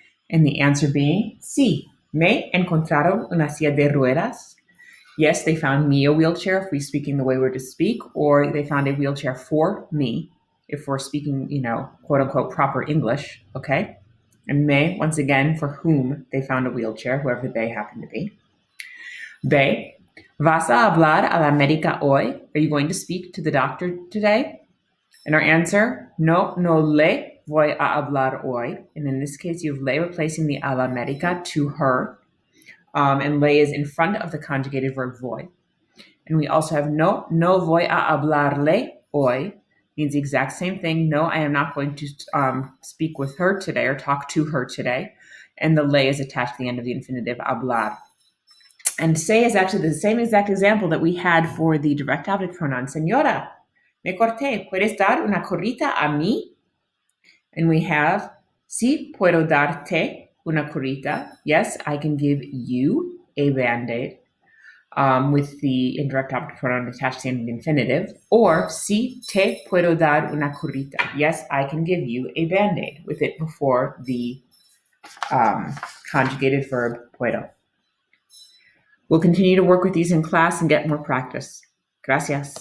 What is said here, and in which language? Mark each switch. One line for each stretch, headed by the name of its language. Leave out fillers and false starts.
English: And the answer being,
Spanish: sí, me encontraron una silla de ruedas.
English: Yes, they found me a wheelchair if we're speaking the way we're to speak, or they found a wheelchair for me if we're speaking, quote unquote, proper English, okay? And me, once again, for whom they found a wheelchair, whoever they happen to be.
Spanish: B, ¿vas a hablar a la médica hoy?
English: Are you going to speak to the doctor today? And our answer,
Spanish: no le voy a hablar hoy.
English: And in this case, you have le replacing the
Spanish: a la médica
English: to her. And le is in front of the conjugated verb voy. And we also have
Spanish: no voy a hablarle hoy.
English: Means the exact same thing. No, I am not going to speak with her today or talk to her today. And the le is attached to the end of the infinitive hablar. And say is actually the same exact example that we had for the direct object pronoun.
Spanish: Señora, me corté, ¿puedes dar una curita a mí?
English: And we have,
Spanish: sí, puedo darte una curita.
English: Yes, I can give you a Band-Aid. With the indirect object pronoun attached to the end of the infinitive.
Spanish: Or, sí, te puedo dar una curita.
English: Yes, I can give you a Band-Aid with it before the conjugated verb puedo. We'll continue to work with these in class and get more practice. Gracias.